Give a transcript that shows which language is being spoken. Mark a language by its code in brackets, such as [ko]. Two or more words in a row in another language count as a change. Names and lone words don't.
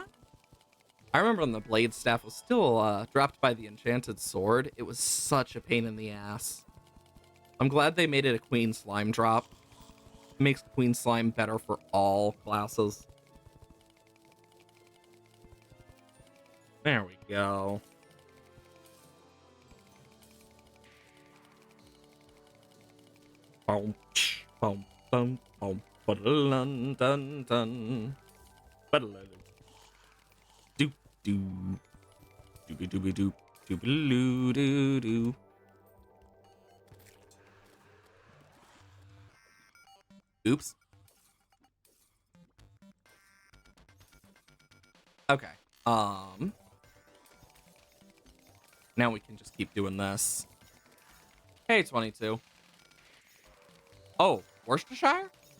[en] I remember when the blade staff was still dropped by the enchanted sword. It was such a pain in the ass. I'm glad they made it a queen slime drop. Makes Queen Slime better for all classes. There we go. Boom, boom, boom, boom. Dun dun dun. Doop doo. Doobie doobie doop. Doobie doo doo doo. Oops. Okay. Now we can just keep doing this. Hey, 22. Oh, Worcestershire?